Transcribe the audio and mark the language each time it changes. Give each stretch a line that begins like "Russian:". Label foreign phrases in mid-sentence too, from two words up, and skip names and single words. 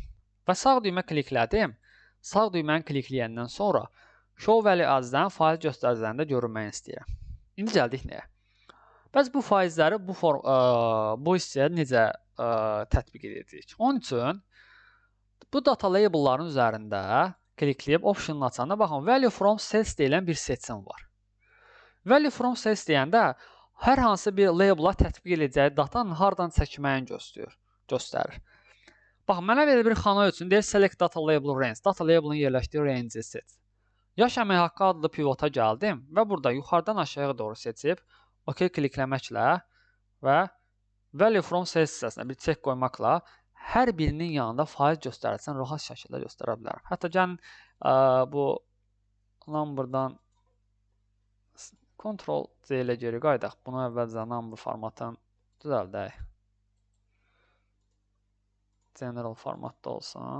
Azerbaijani: Və sağ düymə kliklədim. Sağ düyməni klikləyəndən sonra
English: Show Value As-
Azerbaijani: dan faiz göstəricilərində görünməyini istəyirəm. İndi gəldik nəyə? Bəs bu faizləri bu hissəyə necə tətbiq edəcəyik? Onun üçün bu
English: data label'ların
Azerbaijani: üzərində klikləyib option'u açanda baxın,
English: value from sales
Azerbaijani: deyilən bir seçim var.
English: Value from sales
Azerbaijani: deyəndə hər hansı bir label'a tətbiq edəcəyi datanın hardan çəkməyini göstərir. Baxın, mənə belə bir xana üçün deyir
English: select data label range. Data label'ın
Azerbaijani: yerləşdiyi range'i seç. Yaş əmək haqqı adlı pivota gəldim və burada yuxarıdan aşağıya doğru seçib OK klikləməklə və
English: Value from sales
Azerbaijani: hissəsinə bir çek qoymaqla hər birinin yanında faiz göstəricini rahat şəkildə göstərə bilərəm. Hətta gəlin bu numberdan Ctrl C ilə geri qaydaq. Bunu əvvəlcə number formatını düzəldək. General formatda olsun.